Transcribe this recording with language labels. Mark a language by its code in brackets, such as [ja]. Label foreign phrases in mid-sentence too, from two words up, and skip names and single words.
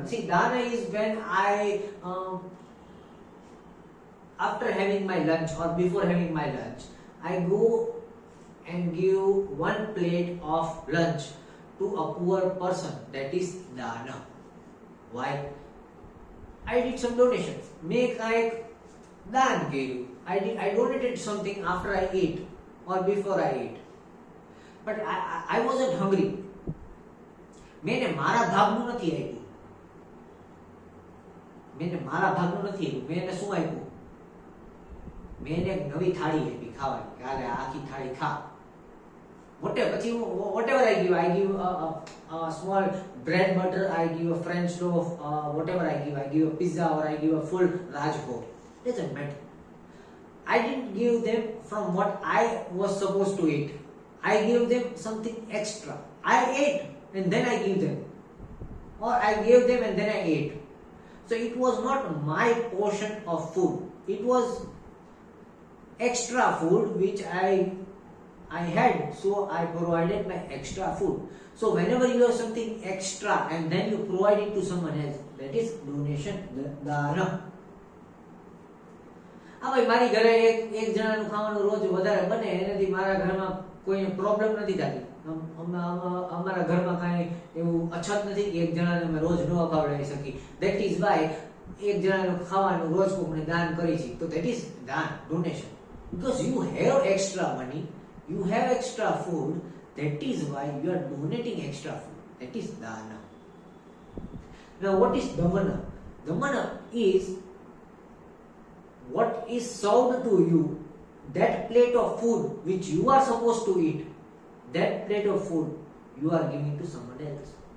[en] See, dana is when I after having my lunch or before having my lunch, I go and give one plate of lunch to a poor person. That is dana. Why? I did some donations. Make like [gu] દાન કર્યું. [en] I donated something after I ate or before I ate. But I wasn't hungry. [gu] મેં મારા ભાગનું નથી આપ્યું. મેં મારા ભાગનું નથી આપ્યું. મેં એને શું આપ્યું? મેં એને એક નવી થાળી આપી ખાવાની. કાલે આખી થાળી ખા. [en] Whatever I give a small bread butter, I give a French loaf, whatever I give a pizza or I give a full Rajbhog. Doesn't matter. I didn't give them from what I was supposed to eat. I gave them something extra. I ate and then I gave them, or I gave them and then I ate. So it was not my portion of food. It was extra food which I had, so I provided my extra food. So whenever you have something extra and then you provide it to someone else, that is donation, dana. [gu] હા ભાઈ, મારી ઘરે એક જણાનું ખાવાનું રોજ વધારે બને, એનાથી મારા ઘરમાં કોઈને પ્રોબ્લેમ નથી થતી. અમારા ઘરમાં કાંઈ એવું અછત નથી કે એક જણાને અમે રોજ ન ખવડાવી શકી. [en] that is why [gu] એક જણાનું ખાવાનું રોજ કોઈને દાન કરી છે, તો [en] that is dana, donation. Because you have extra money, you have extra food, that is why you are donating extra food. That is dana. Now what is damana? Damana is what is served to you, that plate of food which you are supposed to eat, that plate of food you are giving to someone else.